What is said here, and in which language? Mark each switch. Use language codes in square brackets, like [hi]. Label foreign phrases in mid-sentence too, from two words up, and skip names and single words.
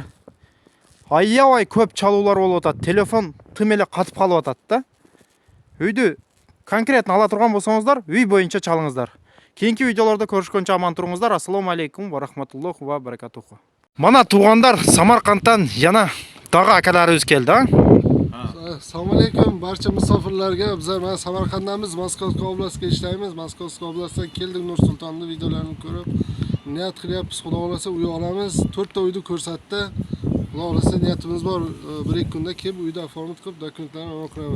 [ky] Аябай көп чалуулар болуп атат. Телефон тым эле катып калып атат да. Үйдү конкретно ала турган болсоңуздар, үй боюнча чалыңыздар. Кийинки видеолордо көрүшкөнчө аман туруңуздар. [ar] السلام عليكم ورحمة الله وبركاته. [ky] Мана туугандар, Самаркандтан яна дагы акаларыбыз келди, а? [uz] Assalomu alaykum barcha musofirlarga. Bizlar mana Samarqandamiz, Moskovskiy oblastga ishlaymiz. Moskovskiy oblastdan keldik, Nur-Sultonni videolarini ko'rib, niyat qilyapmiz, xudo xolasa uy olamiz. 4 ta uyni ko'rsatdi. Xudo xolasa niyatimiz bor, 1-2 kunda kelib uyda format qilib dokumentlarni olib kiramiz.